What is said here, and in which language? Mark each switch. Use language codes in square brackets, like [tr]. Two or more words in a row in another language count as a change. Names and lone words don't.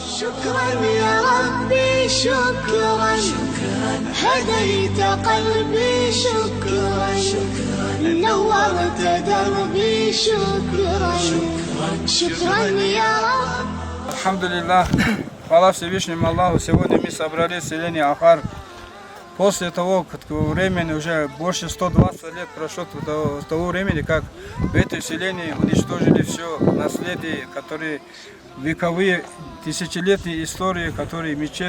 [ar] شكرا يا ربي شكرا هديت قلبي شكرا نورت دربي شكرا شكرا يا رب. [ru] Алхамдулиллах, хвала Всевышнему Аллаху, сегодня мы собрались в селении Ахар. После того, как времени уже больше 120 лет прошло с того времени, как в этой селении уничтожили все наследие, которые вековые, тысячелетние истории, которые мечеть.